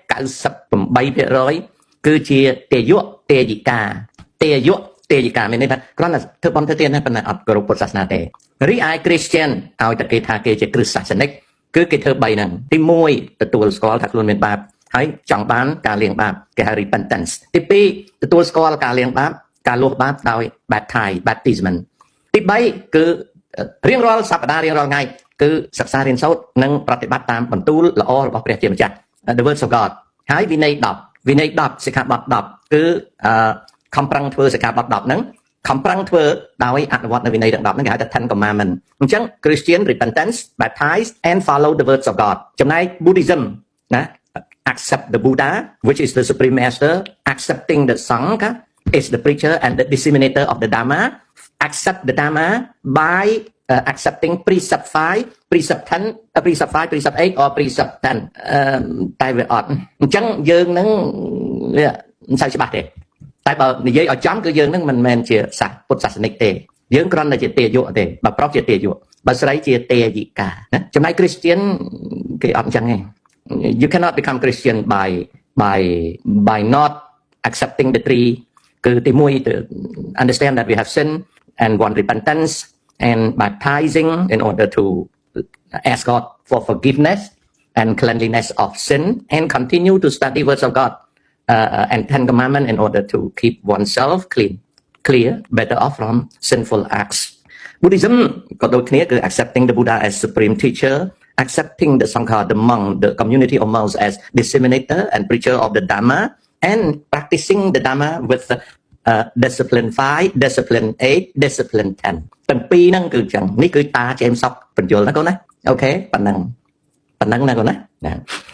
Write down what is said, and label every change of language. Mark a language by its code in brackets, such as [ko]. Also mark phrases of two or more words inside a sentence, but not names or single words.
[km] 98% គឺជាទេយៈទេយិកាមានន័យថាគ្រាន់តែធ្វើបន់ធ្វើទានណាប៉ុន្តែអត់គោរពពុទ្ធសាសនាទេរីឯ Christian ឲ្យតែគេថាគេជាគ្រឹះសាសនិកគឺគេធ្វើ3ហ្នឹងទី1ទទួលស្គាល់ថាខ្លួនមានបាបហើយចង់បានការលាងបាបគេហៅ repentance ទី2ទទួលស្គាល់ការលាងបាបការលុបបាបដោយ baptism ទី3គឺរៀងរាល់សប្តាហ៍រៀងរាល់ថ្ងៃគឺសិក្សារៀនសូត្រនិងប្រ តិបត្តិតាមបន្ទូលល្អរបស់ព្រះជាម្ចាស់ [en] the words of God [km] ហើយវិន័យ10សិក្ខាបទ10គឺខំប្រឹងធ្វើសិក្ខាបទ10ហ្នឹងខំប្រឹងធ្វើដោយអនុវត្តនៅវិន័យទាំង10ហ្នឹងគេហៅថា [en] Ten Commandments [km] អញ្ចឹង [en] Christian repentance baptize and follow the words of God [km] ចំណែក Buddhism ណា [en] accept the Buddha which is the supreme master accepting the Sangha is the preacher and the disseminator of the Dharma accept the Dharma by accepting precept 5 precept 10 precept 5 precept 8 or precept 10 [km] តែវាអត់អញ្ចឹងយើងនឹងមិនសូវច្បាស់ទេតែបើនិ យាយឲ្យចំគឺយើងនឹងមិនមែនជាសាសពុទ្ធសាសនិកទេយើងគ្រាន់តែជាទេយៈទេបើប្រុសជាទេយៈបើស្រីជាទេយិកាណាចំណែក Christian គេអត់អ ញ្ចឹងទេ [en] you cannot become Christian by not accepting the three គឺទី1 to understand that we have sin and want repentance and baptizing in order to ask God for forgiveness and cleanliness of sin and continue to study words of God and Ten Commandments in order to keep oneself clear better off from sinful acts Buddhism [km] ក៏ដូចគ្នាគឺ [en] accepting the Buddha as supreme teacher accepting the Sangha the monk the community of monks as disseminator and preacher of the Dharma and practicing the Dharma with discipline 5 discipline 8 discipline 10 [km] ទាំងពីរហ្នឹងគឺអញ្ចឹងនេះគឺតា James Sock បញ្យល់ណាកូនណា [en] អូខេប៉ុណ្ណឹងណាកូនណា